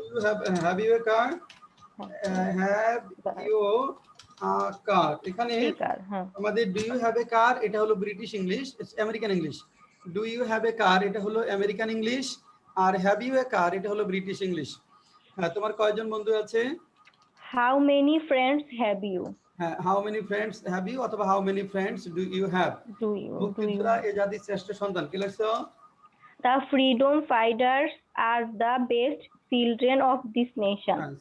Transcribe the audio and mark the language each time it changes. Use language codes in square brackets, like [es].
[en] do you have you a car, have you a car, [bn] এখানে কার, হ্যাঁ আমাদের [en] do you have a car [bn] এটা হলো [en] British English, American English. Do you have a car [bn] এটা হলো [en] American English, [bn] আর [en] Have you a car এটা হলো British English. [bn] হ্যাঁ তোমার কয়জন বন্ধু আছে? [en] how many friends have you, [bn] হ্যাঁ [en] how many friends have you [bn] অথবা [en] How many friends do you have. Do you [bn] মুক্তিযোদ্ধা এ জাতির শ্রেষ্ঠ সন্তান, কি লিখছো? [en] The freedom fighters are the best children of this nation.